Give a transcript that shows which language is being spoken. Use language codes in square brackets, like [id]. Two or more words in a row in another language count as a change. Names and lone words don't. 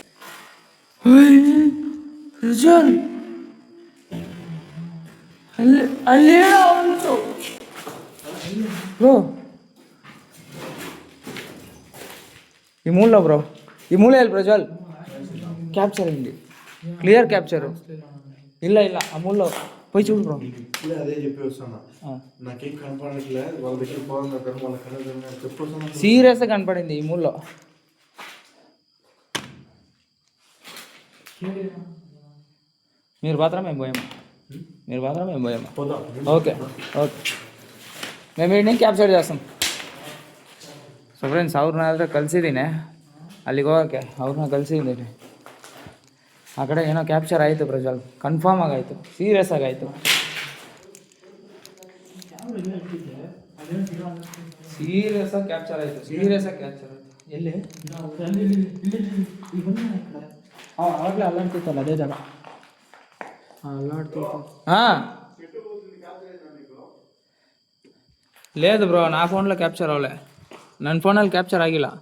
[kn] ಪ್ರಜ್ವಲ್, ಅಲ್ಲಿ ಹೇಳ ಅವನು. ಬ್ರೋ, ಈ ಮೂಲ ಬ್ರೋ, ಈ ಮೂಲೆ ಅಲ್ಲಿ ಪ್ರಜ್ವಲ್ ಕ್ಯಾಪ್ಚರ್ ಇಲ್ಲಿ [en] clear capture. [te] ಇಲ್ಲ ఆ మూల పోయి చూడు బ్రో. అదే చెప్పి వస్తున్నా, నాకేం కనపడట్లే. వాళ్ళ దగ్గర పోవాలి, వాళ్ళ కనపడ చెప్పొస్తున్నా. సీరియస్గా కనపడింది ఈ మూలలో. మీరు మాత్రం మేము పోయాము, ఓకే మేము వీడిని ಕ್ಯಾಪ್ಚರ್ చేస్తాం. [kn] ಸೊ ಫ್ರೆಂಡ್ಸ್, ಅವ್ರನ್ನ ಕಲಿಸಿದ್ದೀನಿ ಅಲ್ಲಿಗೆ ಹೋಗೋಕ್ಕೆ. ಅವ್ರನ್ನ ಕಲಿಸಿದ್ದೀನಿ. ಆ ಕಡೆ ಏನೋ ಕ್ಯಾಪ್ಚರ್ ಆಯಿತು ಪ್ರಜ್ವಲ್, ಕನ್ಫರ್ಮ್ ಆಗಾಯಿತು, ಸೀರಿಯಸ್ ಆಗಾಯಿತು. ಸೀರಿಯಸ್ಸಾಗಿ ಕ್ಯಾಪ್ಚರ್ ಆಯಿತು. ಎಲ್ಲಿ? ಆವಾಗಲೇ ಅಲ್ಲಾಡ್ತಿತ್ತಲ್ಲ ಅದೇ ಜಾಗ. ಅಲ್ಲಾಡ್ತಿತ್ತು. ಹಾಂ, [te] లేదు బ్రో, నా ఫోన్లో క్యాప్చర్ అవ్వలే. [kn] ನನ್ನ ಫೋನಲ್ಲಿ ಕ್ಯಾಪ್ಚರ್ ಆಗಿಲ್ಲ.